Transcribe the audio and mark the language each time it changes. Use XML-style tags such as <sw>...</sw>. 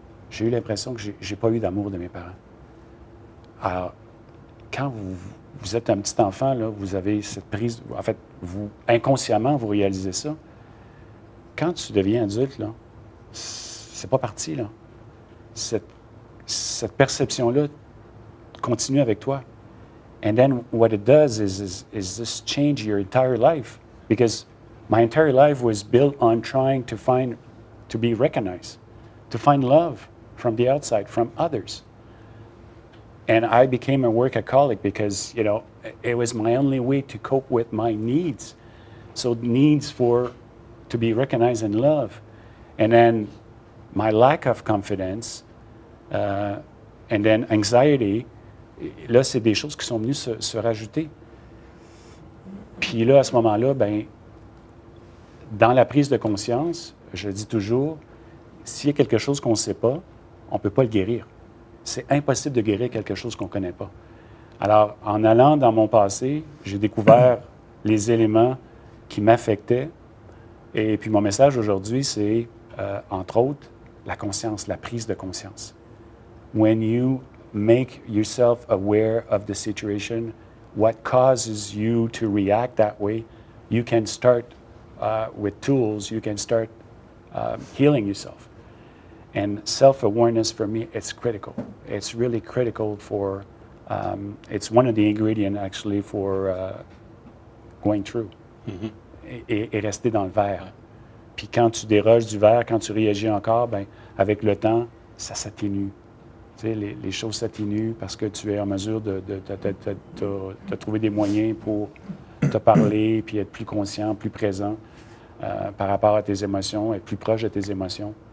<fr>J'ai eu l'impression que je n'ai pas eu d'amour de mes parents. Alors, quand vous êtes un petit enfant, là, vous avez cette prise... En fait, inconsciemment, vous réalisez ça. Quand tu deviens adulte, là, c'est pas parti, là. Cette perception-là continue avec toi.</fr> <en>And then what it does is this change your entire life. Because my entire life was built on trying to be recognized, to find love from the outside, from others. And I became a workaholic because, it was my only way to cope with my needs. So needs to be recognized and loved. And then my lack of confidence, and then anxiety,</en> <fr>là, c'est des choses qui sont venues se rajouter. Puis là, à ce moment-là, dans la prise de conscience, je dis toujours, s'il y a quelque chose qu'on ne sait pas, on ne peut pas le guérir. C'est impossible de guérir quelque chose qu'on ne connaît pas. Alors, en allant dans mon passé, j'ai découvert les éléments qui m'affectaient. Et puis mon message aujourd'hui, c'est, entre autres, la conscience, la prise de conscience.</fr> <en>When you make yourself aware of the situation, what causes you to react that way, you can start with tools, you can start healing yourself. And self-awareness for me, it's critical. It's really critical for, it's one of the ingredients actually for going through</en> <fr>et rester dans le vert. Puis quand tu déroges du vert, quand tu réagis encore, avec le temps, ça s'atténue. Tu sais, les choses s'atténuent parce que tu es en mesure de trouver des moyens pour te parler, puis être plus conscient, plus présent par rapport à tes émotions, être plus proche de tes émotions.</fr>